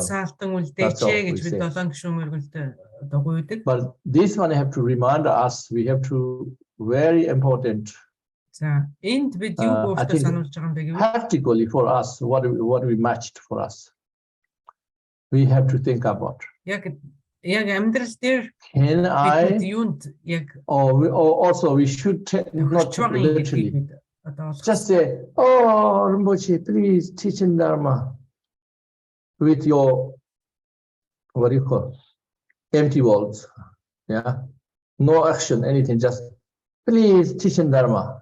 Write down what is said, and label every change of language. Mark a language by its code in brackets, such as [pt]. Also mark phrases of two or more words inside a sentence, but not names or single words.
[en] That's all we say. But this one have to remind us, we have to, very important, I think, practically for us, what we matched for us. we have to think about. [mn] Яг амьдрал дээр [en] Can I, [mn] юунд яг [en] or also we should not literally [mn] одоо [en] just say, oh, Rinpoche, please teach in Dharma with your, what do you call, empty words. Yeah, no action, anything, just please teach in Dharma.